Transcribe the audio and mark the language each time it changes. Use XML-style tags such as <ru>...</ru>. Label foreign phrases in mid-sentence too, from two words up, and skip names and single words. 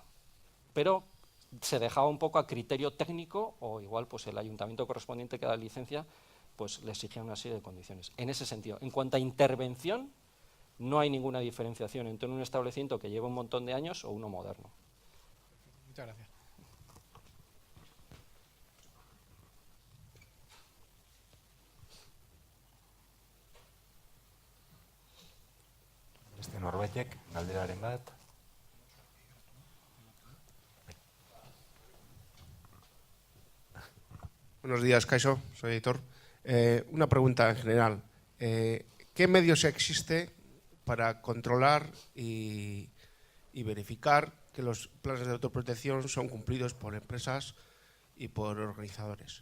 <es>Pero se dejaba un poco a criterio técnico, o igual pues el ayuntamiento correspondiente que da licencia, pues le exigía una serie de condiciones. En ese sentido, en cuanto a intervención, no hay ninguna diferenciación entre un establecimiento que lleva un montón de años o uno moderno. Muchas gracias.</es> <eu>Norbaitek, galderaren bat.</eu> <es>Buenos días, Kaixo, soy editor. Una pregunta en general. ¿Qué medios existe para controlar y verificar que los planes de autoprotección son cumplidos por empresas y por organizadores?</es>